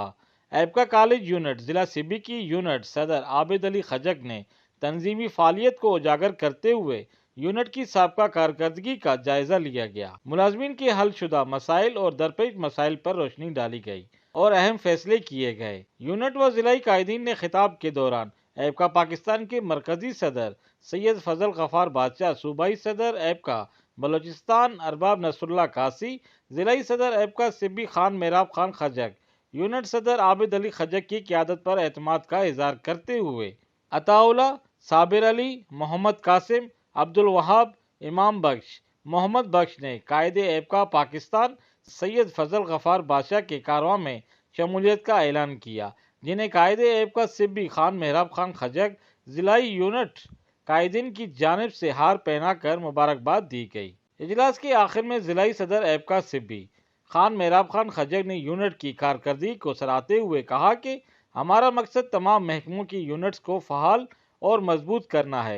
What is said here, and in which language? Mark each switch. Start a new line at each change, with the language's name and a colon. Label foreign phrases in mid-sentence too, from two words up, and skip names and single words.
Urdu: एबका
English: college unit
Urdu: ضلع سبی کی یونٹ صدر عابد علی کھجک نے تنظیمی فعالیت کو اجاگر کرتے ہوئے یونٹ کی سابقہ کارکردگی کا جائزہ لیا گیا. ملازمین کے حل شدہ مسائل اور درپیش مسائل پر روشنی ڈالی گئی اور اہم فیصلے کیے گئے. یونٹ و ضلعی قائدین نے خطاب کے دوران ایپکا پاکستان کے مرکزی صدر سید فضل غفار بادشاہ، صوبائی صدر ایپکا بلوچستان ارباب نصراللہ کاسی، ضلعی صدر ایپکا سبی خان محراب خان کھجک، یونٹ صدر عابد علی کھجک کی قیادت پر اعتماد کا اظہار کرتے ہوئے عطاءاللہ، صابر علی، محمد قاسم، عبدالوہاب، امام بخش، محمد بخش نے قائدِ ایپکا پاکستان سید فضل غفار بادشاہ کے کارواں میں شمولیت کا اعلان کیا، جنہیں قائدِ ایپکا سبی خان محراب خان کھجک ضلعی یونٹ قائدین کی جانب سے ہار پہناکر مبارکباد دی گئی. اجلاس کے آخر میں ضلعی صدر ایپکا سبی خان محراب خان کھجک نے یونٹ کی کارکردگی کو سراہتے ہوئے کہا کہ ہمارا مقصد تمام محکموں کی یونٹس کو فعال اور مضبوط کرنا ہے.